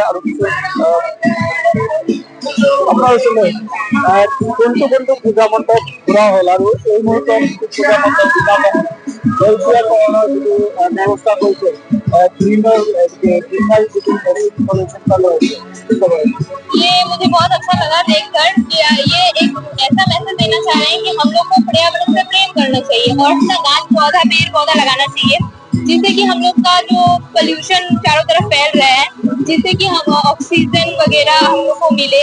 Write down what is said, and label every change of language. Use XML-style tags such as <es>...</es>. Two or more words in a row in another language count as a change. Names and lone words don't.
<as>আৰু কিছু আপোনাৰ ওচৰলৈ কোনটো কোনটো পূজা মণ্ডপ ঘূৰা হ'ল আৰু এই মুহূৰ্তত পূজা মণ্ডপ সেউজীয়াকৰণৰ যিটো ব্যৱস্থা কৰিছে, গ্ৰীনাৰী যিটো চিন্তা লৈছে,</as> <hi>ये मुझे बहुत अच्छा लगा देखकर कि ये एक ऐसा मैसेज देना चाह रहे हैं कि हम लोग को पर्यावरण से प्रेम करना चाहिए और अपना गाछ पौधा पेड़ पौधा लगाना चाहिए, जिससे कि हम लोग का जो पोल्यूशन चारों तरफ फैल रहा है, जिससे कि हम ऑक्सीजन वगैरह हम लोग को मिले।</hi>